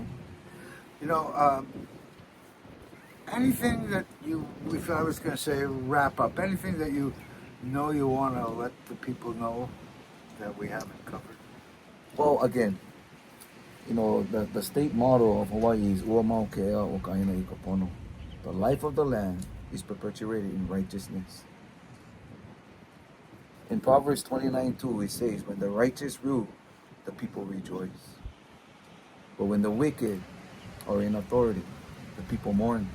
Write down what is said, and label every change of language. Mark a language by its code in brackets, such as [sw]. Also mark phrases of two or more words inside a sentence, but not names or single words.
[en] You know, anything that you, if I was going to say wrap up, anything that you know you want to let the people know that we haven't covered? Well, again, you know, the state motto of Hawaii is [haw] Ua mau ke ea o ka ina i ka pono. [en] The life of the land is perpetuated in righteousness. In Proverbs 29:2, it says, when the righteous rule, the people rejoice. But when the wicked are in authority, the people mourn.